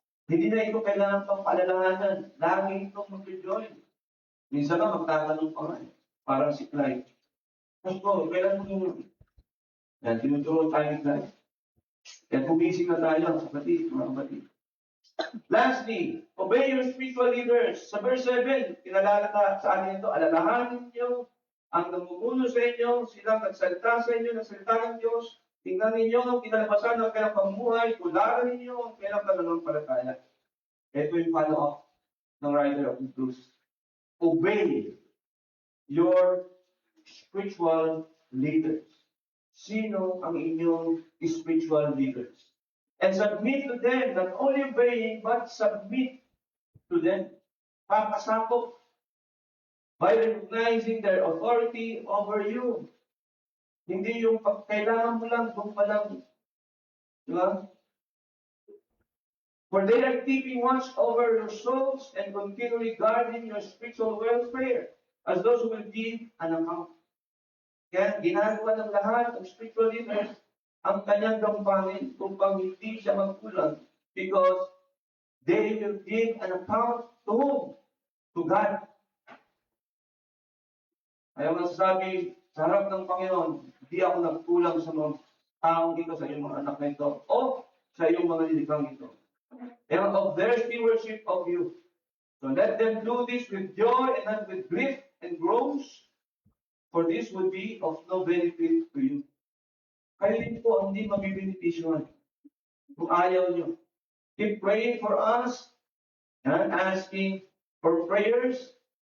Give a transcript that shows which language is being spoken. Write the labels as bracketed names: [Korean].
[Filipino] Hindi na ito kailangan pang paalalahanan. Lagi itong mag-join. Minsan na magtatanong pa nga. Parang si Clyde. Pastor, kailan mo yun? Yan, tinuturo tayo ni Clyde. Kaya bumising na tayo, kapatid, mga kapatid. [English] Lastly, obey your spiritual leaders. [Filipino] Sa verse 7, kinalala sa atin ito, alalahanin niyo ang namumuno sa inyo, silang nagsalita sa inyo, nagsalita ng Diyos. Tingnan ninyo ang kinalabasan ng kailang pamumuhay, tularan ninyo ang kailang pananampalataya. Ito yung [English] follow-up ng writer of Hebrews. Obey your spiritual leaders. [Filipino] Sino ang inyong spiritual leaders? [English] And submit to them, not only obeying, but submit to them. [Filipino] Papasakop [English] by recognizing their authority over you. [Filipino] Hindi yung kailangan mo lang, doon pa lang. Di ba? [English] For they are keeping watch over your souls and continually guarding your spiritual welfare as those who will give an account. [Filipino] Kaya ginagawa ng lahat ng spiritual leaders ang kanyang gampanin upang hindi siya magkulang [English] because they will give an account to whom? To God. [Filipino] Kaya masasabi sa harap ng Panginoon, hindi ako nagkulang sa mga taong ito, sa iyong mga anak na ito, o sa iyong mga lilikhang ito. [English] And of their stewardship of you. So let them do this with joy and not with grief and groans, for this would be of no benefit to you. [Filipino] Kayo din po ang hindi mabibenepisyon kung ayaw nyo. [English] Keep praying for us and asking for prayers.